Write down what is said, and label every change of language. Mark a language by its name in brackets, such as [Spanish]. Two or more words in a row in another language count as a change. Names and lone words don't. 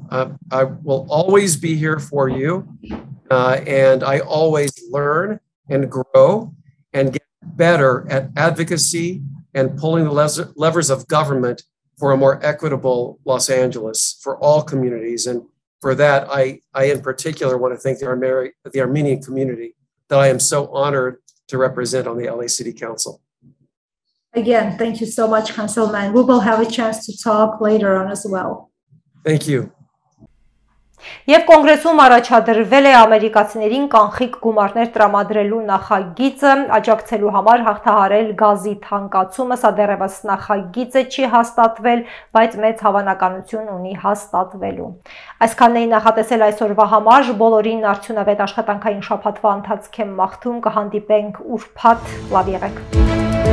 [English] I will always be here for you, and I always learn and grow and get better at advocacy and pulling the levers of government for a more equitable Los Angeles for all communities. And for that, I in particular want to thank the Armenian community that I am so honored to represent on the LA City Council. Again, thank you so much, Councilman. We will have a chance to talk later on as well. Thank you. [Armenian] Եվ կոնգրեսում առաջադրվել է ամերիկացիներին կանխիկ գումարներ տրամադրելու նախագիծը, աջակցելու համար հաղթահարել գազի թանկացումը, սա դեռևս նախագիծը չի հաստատվել, բայց մեծ հավանականություն ունի հաստատվելու։ Այսքանն էի նախատեսել այսօրվա համար, բոլորին արդյունավետ աշխատանքային շաբաթվա ընթացք եմ մաղթում, կհանդիպենք ուրբաթ, լավ եղեք։